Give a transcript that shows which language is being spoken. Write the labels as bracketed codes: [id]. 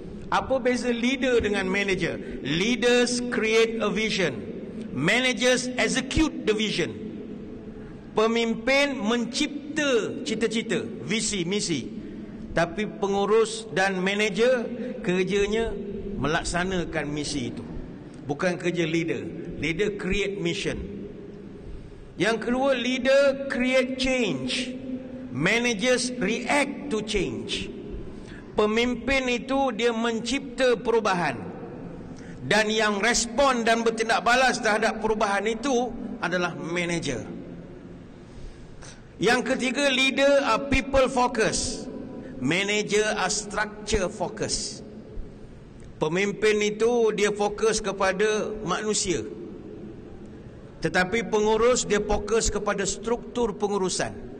[ms] Apa beza leader dengan manager? [en] Leaders create a vision, managers execute the vision. [ms] Pemimpin mencipta cita-cita, visi, misi. Tapi pengurus dan manager kerjanya melaksanakan misi itu. Bukan kerja leader. [en] Leader create mission. [ms] Yang kedua, [en] leader create change. Managers react to change. [ms] Pemimpin itu dia mencipta perubahan. Dan yang respon dan bertindak balas terhadap perubahan itu adalah manager. Yang ketiga, [en] leader are people focus. Manager are structure focus. [ms] Pemimpin itu dia fokus kepada manusia, tetapi pengurus dia fokus kepada struktur pengurusan.